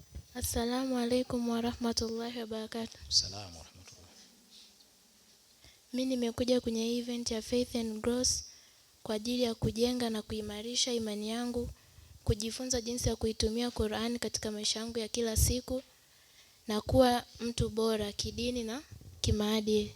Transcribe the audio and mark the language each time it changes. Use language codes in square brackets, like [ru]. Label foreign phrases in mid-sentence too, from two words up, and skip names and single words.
[ar] السلام عليكم ورحمة الله وبركاته. سلام ورحمة الله. [sw] Mimi nimekuja kwenye event ya Faith and Growth kwa ajili ya kujenga na kuimarisha imani yangu, kujifunza jinsi ya kuitumia Qur'an katika maisha yangu ya kila siku na kuwa mtu bora kidini na kimaadili.